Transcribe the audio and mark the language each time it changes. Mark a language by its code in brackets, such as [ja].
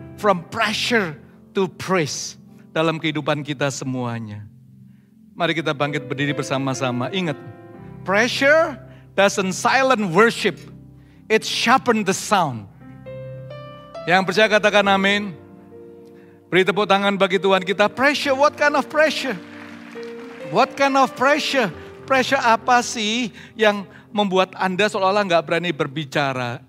[en] From pressure to praise. [id] Dalam kehidupan kita semuanya. Mari kita bangkit berdiri bersama-sama. Ingat, [en] pressure doesn't silent worship. It sharpen the sound. [id] Yang percaya katakan amin. Beri tepuk tangan bagi Tuhan kita. Pressure, [en] what kind of pressure? What kind of pressure? [id] Pressure apa sih yang membuat Anda seolah-olah gak berani berbicara?